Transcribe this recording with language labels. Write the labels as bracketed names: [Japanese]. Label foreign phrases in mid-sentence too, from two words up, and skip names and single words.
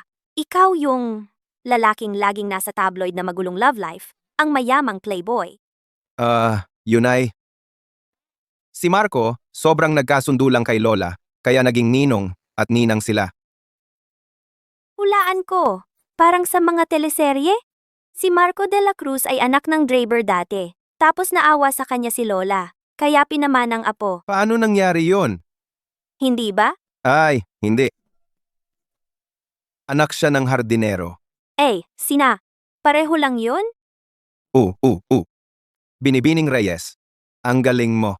[Filipino] Ikaw yung lalaking laging nasa tabloid na magulong [English] love life, [Filipino] ang mayamang playboy. Yun ay... Si Marco, sobrang nagkasundo lang kay Lola, kaya naging ninong at ninang sila. Hulaan ko. Parang sa mga teleserye. Si Marco de la Cruz ay anak ng Draper dati. Tapos naawa sa kanya si Lola. Kaya pinaman ang apo. Paano nangyari yon? Hindi ba? Ay, hindi. Anak siya ng hardinero. Sina. Pareho lang yun? Binibining Reyes. Ang galing mo.